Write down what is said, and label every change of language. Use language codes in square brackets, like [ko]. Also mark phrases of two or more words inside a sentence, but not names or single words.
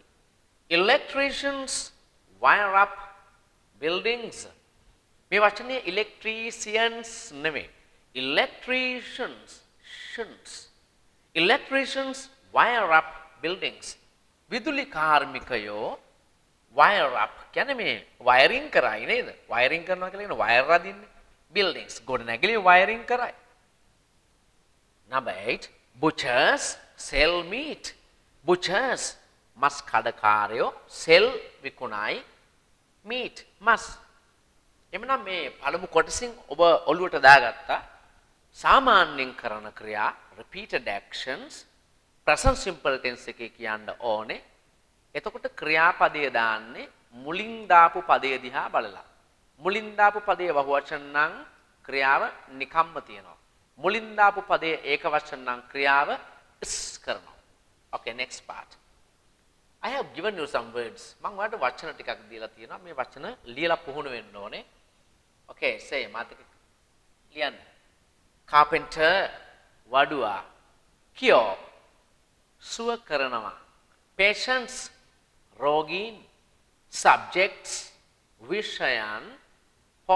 [en] Electricians wire up buildings. [si] මේ වචනේ electricians නෙමෙයි. [en] Electricians wire up buildings. [si] විදුලි කාර්මිකයෝ [en] wire up [si] කියන්නේ මේ wiring කරයි නේද? wiring කරනවා කියලා කියන wire අදින්නේ. buildings ගොඩනැගිලි wiring කරයි. [en] Number 8 butchers sell meat. [si] Butchers මස් කඩකාරයෝ sell විකුණයි meat මස්. එමනම් මේ පළමු කොටසින් ඔබ ඔළුවට දාගත්තා සාමාන්‍යයෙන් කරන ක්‍රියා [en] repeated actions present simple tense [si] එකේ කියන්න ඕනේ. එතකොට ක්‍රියාපදයේ දාන්නේ මුලින් දාපු පදයේ දිහා බලලා. මුලින් දාපු පදයේ බහුවචන නම් ක්‍රියාව නිකම්ම තියෙනවා. මුලින් දාපු පදයේ ඒකවචන නම් ක්‍රියාව is කරනවා. [en] Okay, next part. I have given you some words. [si] මම ඔයාලට වචන ටිකක් දීලා තියෙනවා. මේ වචන ලියලා පුහුණු වෙන්න ඕනේ. [en] Okay, say [si] මාතක ලියන්න. Carpenter වඩුවා. cure සුව කරනවා. Patients රෝගීන්. Subjects විෂයන්.